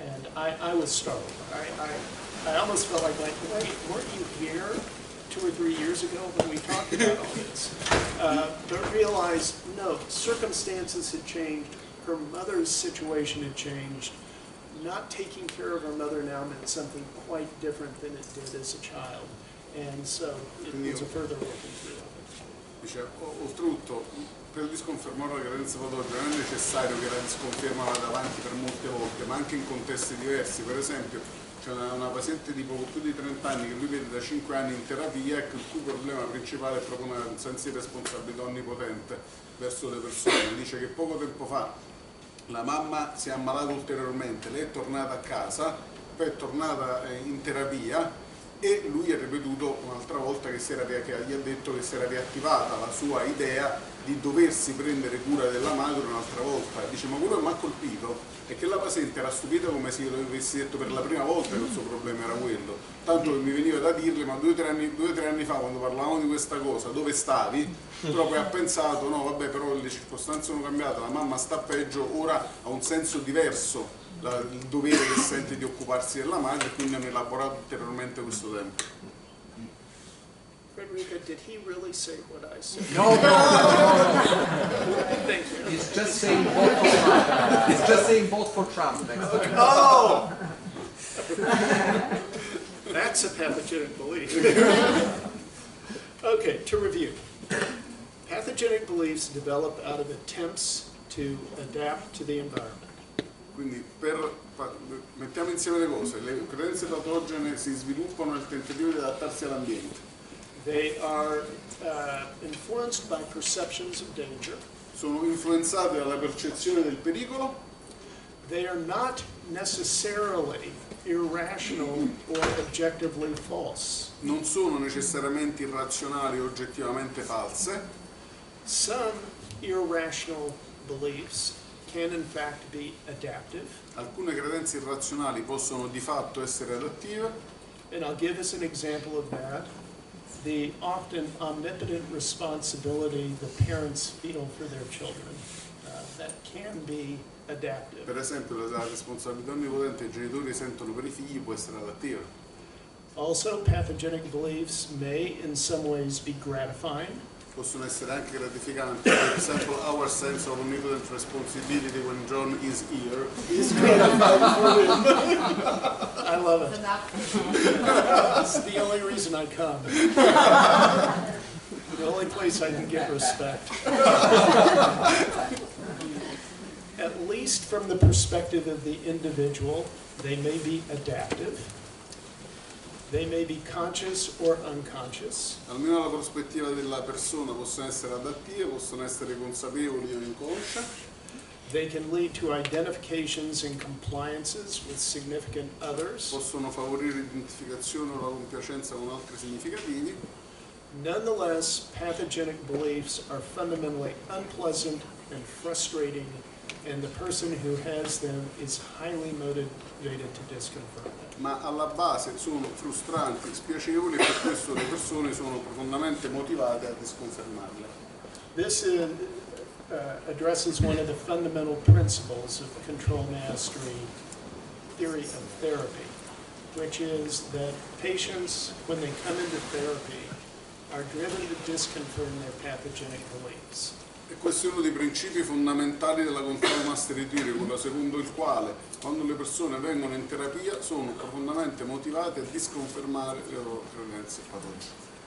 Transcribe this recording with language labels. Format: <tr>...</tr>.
<en>And I was startled. I almost felt like, wait, weren't you here 2 or 3 years ago when we talked about all this? But realized, no, circumstances had changed. Her mother's situation had changed. Not taking care of her mother now meant something quite different than it did as a child. And so it was a further working through of it.</en> <it>Dice, oltretutto, per disconfermare la credenza patogena non è necessario che la disconferma vada avanti per molte volte, ma anche in contesti diversi. Per esempio, c'è una paziente di poco più di 30 anni che lui vede da 5 anni in terapia, e il cui problema principale è proprio un senso di responsabilità onnipotente verso le persone. Dice che poco tempo fa la mamma si è ammalata ulteriormente, lei è tornata a casa, poi è tornata in terapia, e lui ha ripetuto un'altra volta che gli ha detto che si era riattivata la sua idea di doversi prendere cura della madre un'altra volta. Dice, ma quello che mi ha colpito è che la paziente era stupita come se io le avessi detto per la prima volta che il suo problema era quello, tanto che mi veniva da dirle, ma 2 o 3 anni fa quando parlavamo di questa cosa dove stavi? Però poi ha pensato, no vabbè, però le circostanze sono cambiate, la mamma sta peggio, ora ha un senso diverso il dovere che sente di occuparsi della madre, e quindi hanno elaborato ulteriormente questo tempo.</it> <en>Frederica, did he really say what I said? No. Thank you. He's just saying vote for Trump. He's just saying vote for Trump next time. Oh! That's a pathogenic belief. Okay, to review. Pathogenic beliefs develop out of attempts to adapt to the environment.</en> <it>Quindi mettiamo insieme le cose, le credenze patogene si sviluppano nel tentativo di adattarsi all'ambiente.</it> <en>They are influenced by perceptions of danger.</en> <it>Sono influenzate dalla percezione del pericolo.</it> <en>They are not necessarily irrational or objectively false.</en> <it>Non sono necessariamente irrazionali o oggettivamente false.</it> <en>Some irrational beliefs can in fact be adaptive.</en> <it>Alcune credenze irrazionali possono di fatto essere adattive.</it> <en>And I'll give us an example of that. The often omnipotent responsibility the parents feel for their children, that can be adaptive.</en> <it>Per esempio, la responsabilità onnipotente che i genitori sentono per i figli può essere adattiva.</it> <en>Also, pathogenic beliefs may in some ways be gratifying.</en> <it>possono essere anche gratificanti.</it> <en>For example, our sense of omnipotent responsibility when John is here is gratifying for him. I love it. This is the only reason I come. The only place I can get respect. At least from the perspective of the individual, they may be adaptive. They may be conscious or unconscious.</en> <it>Almeno dalla prospettiva della persona possono essere adattive, possono essere consapevoli o inconsce.</it> <en>They can lead to identifications and compliances with significant others.</en> <it>Possono favorire l'identificazione o la compiacenza con altri significativi.</it> <en>Nonetheless, pathogenic beliefs are fundamentally unpleasant and frustrating, and the person who has them is highly motivated to disconfirm them.</en> <it>Ma alla base sono frustranti, spiacevoli e per questo le persone sono profondamente motivate a disconfermarle.</it> <en>This addresses one of the fundamental principles of control mastery theory of therapy, which is that patients, when they come into therapy, are driven to disconfirm their pathogenic beliefs.</en> <it>E questo è uno dei principi fondamentali della control mastery theory, quello secondo il quale quando le persone vengono in terapia sono profondamente motivate a disconfermare le loro credenze patogene.</it>